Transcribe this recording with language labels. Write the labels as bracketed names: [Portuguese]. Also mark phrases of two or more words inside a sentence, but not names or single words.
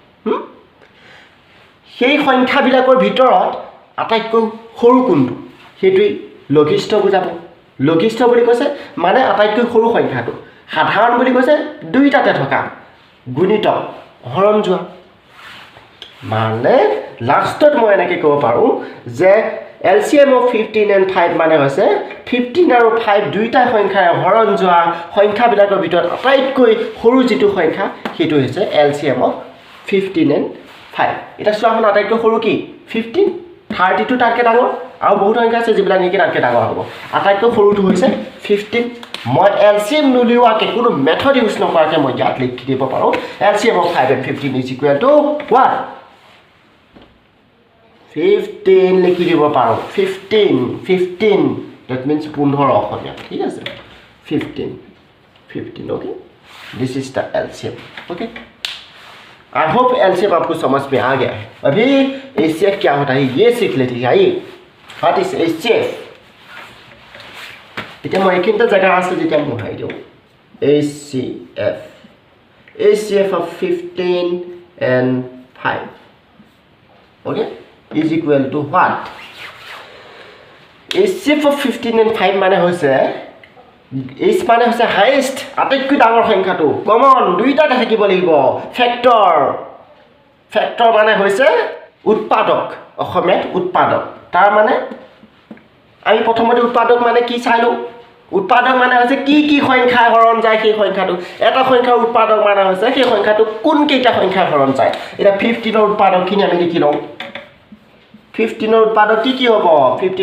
[Assamese] সেই সংখ্যাবিলাকৰ ভিতৰত আটাইতকৈ সৰু কোনটো হেতুই লঘিষ্ঠ বুজাব লঘিষ্ঠ বুলি কৈছে মানে আটাইতকৈ সৰু সংখ্যাটো সাধাৰণ বুলি কৈছে দুইটাতে থকা গুণিতক হৰণ যোৱা মানে লাষ্টত মই এনেকৈ ক'ব পাৰোঁ যে [English] LCM of 15 and 5 [Assamese] মানে হৈছে 15 আৰু 5 দুইটা সংখ্যাৰে হৰণ যোৱা সংখ্যাবিলাকৰ ভিতৰত আটাইতকৈ সৰু যিটো সংখ্যা সেইটো হৈছে [English] LCM of 15 and 5 [Assamese] এটা চোৱাখন আটাইতকৈ সৰু কি 15 32 তাতকৈ ডাঙৰ আৰু বহুত সংখ্যা আছে যিবিলাক নেকি তাতকৈ ডাঙৰ হ'ব আটাইতকৈ সৰুটো হৈছে 15 মই LCM নুলিওৱাকৈ কোনো মেথড ইউজ নকৰাকৈ মই ইয়াত লিখি দিব পাৰোঁ [English] LCM of 5 and 15 is equal to what [Hindi] 15 [Assamese] লিখি দিব পাৰোঁ [Hindi] 15 [English] that means [Hindi] 15 [Assamese] অসমীয়া ঠিক আছে [Hindi] 15 [English] okay this is the LCM okay I hope LCM [Hindi] आपको समझ में आ गया है अभी HCF क्या होता है ये सीख लेते हैं आइए [English] what is HCF [Assamese] এতিয়া মই এইখিনিতে জেগা আছে যেতিয়া মই হাই দিওঁ [English] HCF of 15 and 5 okay is equal to what HCF of 15 and 5 [Assamese] মানে হৈছে H মানে হৈছে হাইয়েষ্ট আটাইতকৈ ডাঙৰ সংখ্যাটো কমন দুইটাতে থাকিব লাগিব ফেক্টৰ মানে হৈছে উৎপাদক অসমীয়াত উৎপাদক তাৰ মানে আমি প্ৰথমতে উৎপাদক মানে কি চাইলো উৎপাদক মানে হৈছে কি সংখ্যা হৰণ যায় সেই সংখ্যাটো এটা সংখ্যাৰ উৎপাদক মানে হৈছে সেই সংখ্যাটো কোন কেইটা সংখ্যা হৰণ যায় এটা 15 ৰ উৎপাদকখিনি আমি লিখি লওঁ 15 ৰ উৎপাদক কি হ'ব 15 ৰ